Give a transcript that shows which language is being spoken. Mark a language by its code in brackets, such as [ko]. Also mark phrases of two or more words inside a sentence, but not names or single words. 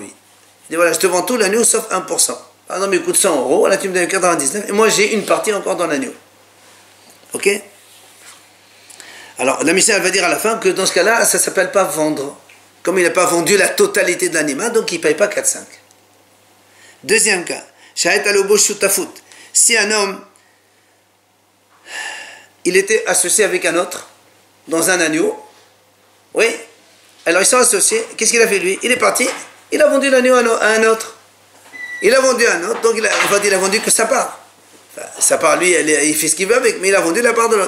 [fr] Il dit voilà, je te vends tout l'agneau sauf 1%. Par exemple, il coûte 100 €, là tu me donnes 99, et moi j'ai une partie encore dans l'agneau. Ok? Alors, la Mishnah va dire à la fin que dans ce cas-là, ça ne s'appelle pas vendre. Comme il n'a pas vendu la totalité de l'animal, donc il ne paye pas 4-5. Deuxième cas, [he] שהיתה לו בו שותפות. [fr] Si un homme, il était associé avec un autre, dans un agneau, oui, alors ils sont associés, qu'est-ce qu'il a fait lui? Il est parti, il a vendu l'agneau à un autre. Il a vendu à un autre, donc il a vendu que sa part. Enfin, sa part, lui, il fait ce qu'il veut avec, mais il a vendu la part de l'autre.